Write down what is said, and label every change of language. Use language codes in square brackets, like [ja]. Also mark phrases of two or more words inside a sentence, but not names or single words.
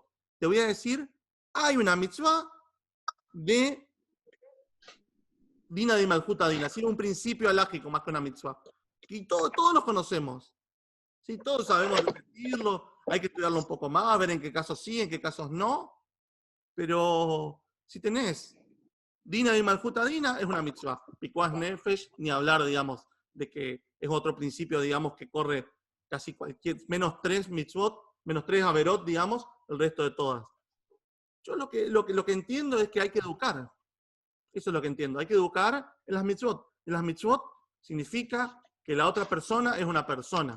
[es] Te voy a decir, hay una mitzvah de [arc] דינא דמלכותא דינא, [es] un principio alágico más que una mitzvah. Y todos los conocemos. ¿Sí? Todos sabemos repetirlo, hay que estudiarlo un poco más, ver en qué casos sí, en qué casos no. Pero si tenés [arc] דינא דמלכותא דינא, [es] es una mitzvah. [he] פיקוח נפש, [es] ni hablar, digamos, de que es otro principio, digamos, que corre casi cualquier, menos 3 mitzvot, menos 3 averot, digamos, el resto de todas. Yo lo que entiendo es que hay que educar. Eso es lo que entiendo. Hay que educar en las mitzvot. En las mitzvot significa que la otra persona es una persona.